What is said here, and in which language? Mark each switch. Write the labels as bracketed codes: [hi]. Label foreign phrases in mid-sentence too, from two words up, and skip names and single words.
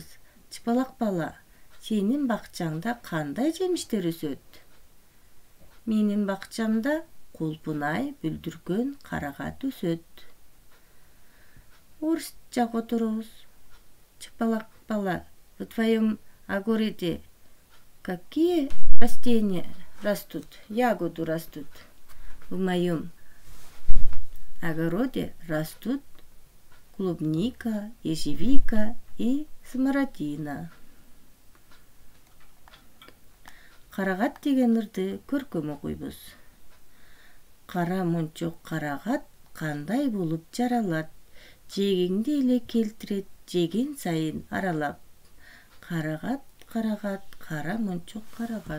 [ky] Чыпалак бала, сенин бакчаңда кандай жемиштер өсөт? Менин бакчамда кулпунай, бүлдүркөн, карагат өсөт. Орусча которобуз. Чыпалак бала, [ru] в твоем огороде какие растения растут? Ягоды растут. В моем огороде растут клубника, ежевика и смородина. [ky] Карагат деген ырды көркөм окуйбуз. Кара мончок карагат кандай болуп жаралат? Жегеңди эле келтирет, жеген сайын аралап. Карагат, карагат, кара мончок карагат.